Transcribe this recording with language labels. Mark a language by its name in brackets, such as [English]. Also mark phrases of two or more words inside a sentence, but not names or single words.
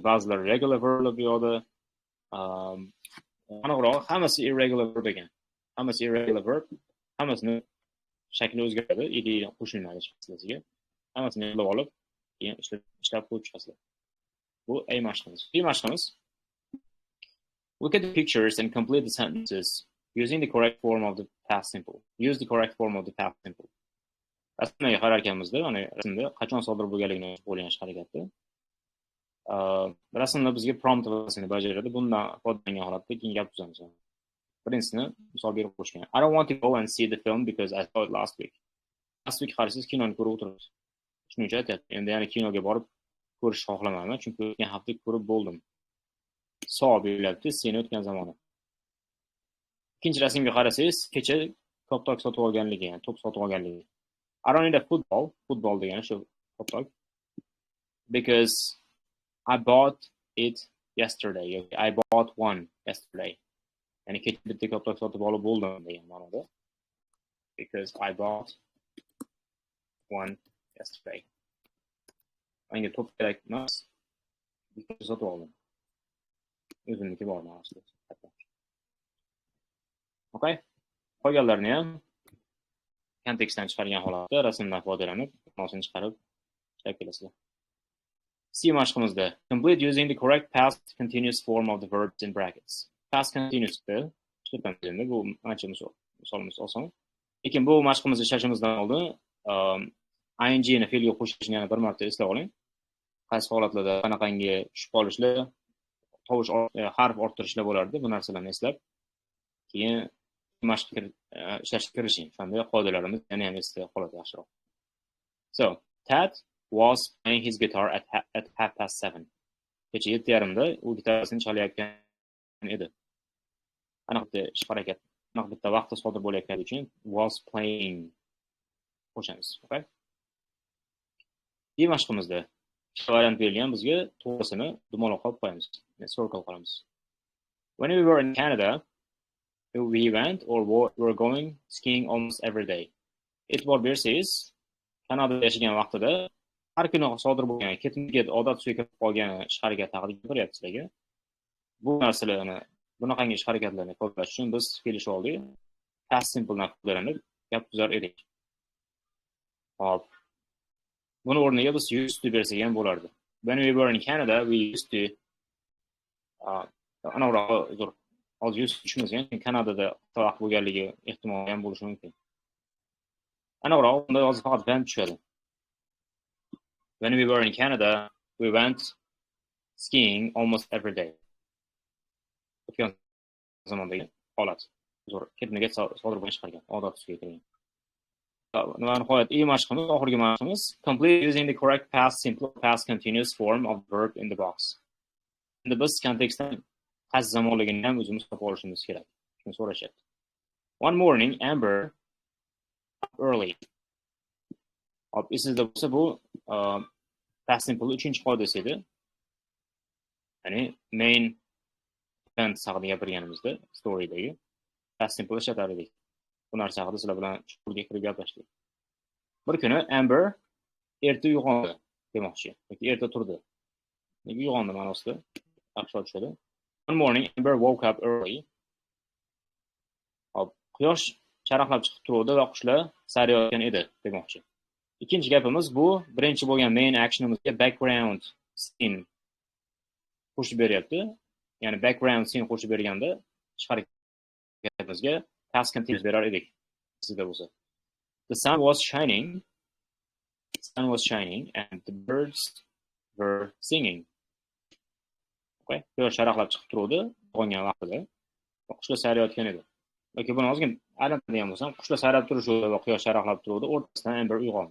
[Uzbek] Ba'zilari [English] regular verb [Uzbek] bu yo'da, aniqroq hammasi [English] irregular verb [Uzbek] ekan. Hammasi [English] irregular verb, [Uzbek] hammasini shakli o'zgaradi, edi qo'shilmaydi sizga. Hammasini yodlab olib, keyin ishlab qo'yib chiqasizlar. Bu mashqimiz. B mashqimiz. [English] Look at the pictures and complete the sentences using the correct form of the past simple. Use the correct form of the past simple. [Uzbek] Rasmga qarar ekanmizda, mana rasmda qachon sodir bo'lganligini o'ylash harakati. Rasmda bizga prompt vazifasini bajaradi. Bundan foydalangan holatda keyin gap tuzamiz. Birinchisini misol berib qo'yishgan. [English] I don't want to go and see the film because I saw it last week. Last week [Uzbek] qarasiz kinoni ko'rib o'tiribsiz. Shuning uchun aytyapti. Endi yana kinoga borib ko'rishni xohlamayman, chunki o'tgan hafta ko'rib bo'ldim. Saw bo'lyapti, seni o'tgan zamoni. Ikkinchi rasmga qarasangiz, kecha top-tok sotib olganligi, ya'ni to'p sotib olganligi. [English] I don't need a football [Uzbek] degani shu top-tok. [English] Because I bought it yesterday. I bought one yesterday. [Uzbek] Ya'ni kecha bitta top-tok sotib olib bo'ldim degan ma'noda. [English] Because I bought one yesterday. [Uzbek] Menga to'p kerak emas. Bitta sotib oldim. O'zimniki bor ma'nosida. Okay? Qolganlarni ham kontekstdan chiqargan holatda rasmdan foydalanib, ma'nosini chiqarib ishlab kelasizlar. [English] C mashqimizda complete using the correct past continuous form of the verbs in brackets. Past continuous [Uzbek] ishlatamiz. Bu ancha misolimiz oson. Lekin bu mashqimizni ishlashimizdan oldin ing ni fe'lga qo'shishni yana bir marta eslab oling. Qaysi holatlarda qanaqangi tushib qolishlar, tovush harf orttirishlar bo'lardi, bu narsalarni eslab keyin mashqqa ishlashga kirishing. Shunday qoidalarimiz yana ham esda qoladi yaxshiroq. [English] So, Tad was playing his guitar at 7:30. [Uzbek] Kecha 7:30da u gitarasini chalayotgan edi. Aniqda ish harakat, aniq bitta vaqtda sodir bo'layotgani uchun [English] was playing [Uzbek] qo'shamiz, okay? Bu mashqimizda variant berilgan, bizga to'g'risini dumaloq qilib qo'yamiz. Circle qilamiz. [English] When we were in Canada, we went or were going skiing almost every day. [Uzbek] E'tibor bersangiz, Kanadada yashagan vaqtida har kuni sodir bo'lgan ketma-ket odat tusiga kirib qolgan ish harakati haqida gapiryapti sizlarga. Bu narsalarni, bunaqangi ish harakatlarni qo'llash uchun biz kelishib oldik. [English] Past simple'dan [Uzbek] foydalanib gap tuzar edik. Hop. Buni o'rniga biz [English] used to [Uzbek] bersak ham bo'lardi. [English] When we were in Canada, we used to [Uzbek] anavrog'i hozir [English] used to [Uzbek] tushunmagan, Kanadada vaqt bo'lganligi ehtimoli ham bo'lishi mumkin. Anavrog'i unda hozir faqat went tushadi. [English] When we were in Canada, we went skiing almost every day. [Uzbek] O'tgan zamondagi holat. Ketma-ket sodir bo'lgan chiqargan, odat tusiga kirgan. Nihoyat mashqimiz, oxirgi mashqimiz, [English] complete using the correct past simple past continuous form of verb in the box. [Uzbek] Endi biz kontekstdan qaysi zamonligini ham o'zimiz topib olishimiz kerak. Shuni so'rashyapti. [English] One morning, Amber early. [Uzbek] Hop, esingizda bo'lsa bu [English] past simple [Uzbek] 3-chi qoidasi edi. Ya'ni [English] main event [Uzbek] haqida gapirganimizda, storydagi [English] past simple [Uzbek] ishlatar edik. Bu narsa haqida sizlar bilan chuqurga kirib gaplashdik. Bir kuni Amber erta uyg'ondi demoqchi. Yoki erta turdi. Nega uyg'ondi ma'nosida yaxshi tushadi. [English] One morning Amber woke up early. [Uzbek] Hop, quyosh charaqlab chiqib turdi va qushlar sayrayotgan edi demoqchi. Ikkinchi gapimiz bu birinchi bo'lgan [English] main actionimizga background scene [Uzbek] qo'shib beryapti. Ya'ni [English] background scene [Uzbek] qo'shib berganda ish harakatimizga [English] past continuous [Uzbek] berar edik. Sizda bo'lsa. [English] The sun was shining and the birds were singing. Okay? [Uzbek] Quyosh charaqlab chiqib turdi, uyg'ongan vaqtida qushlar sayrayotgan edi. Yoki buni ozgina aylantiradigan bo'lsam, qushlar sayrab turishi va quyosh charaqlab turdi, o'rtasidan Amber uyg'ondi.